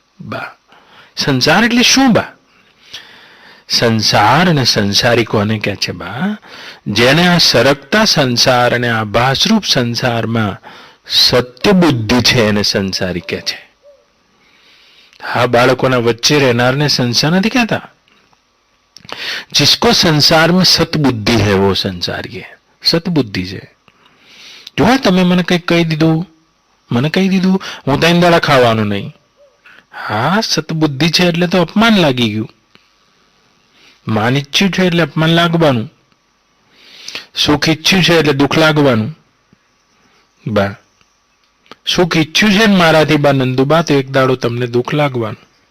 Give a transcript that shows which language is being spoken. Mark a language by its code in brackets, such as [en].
[gu] બા સંસાર એટલે શું બા? સંસાર અને સંસારી કોને કહે છે બા? જેને આ સરકતા સંસાર અને આ ભાસરૂપ સંસારમાં સત્ય બુદ્ધિ છે એને સંસારી કહે છે. હા, બાળકોના વચ્ચે રહેનારને સંસાર નથી કહેતા. [hi] जिसको संसार में सतबुद्धि है वो संसारी है. [gu] સતબુદ્ધિ છે. જો તમે મને કંઈક કહી દીધું, મને કહી દીધું હું ત્રણ દાડા ખાવાનું નહીં. હા, સતબુદ્ધિ છે એટલે તો અપમાન લાગી ગયું. માન ઈચ્છ્યું છે એટલે અપમાન લાગવાનું. સુખ ઈચ્છ્યું છે એટલે દુઃખ લાગવાનું. બા સુખ ઈચ્છ્યું છે ને મારાથી બા નંદુબા, તો એક દાડો તમને દુઃખ લાગવાનું.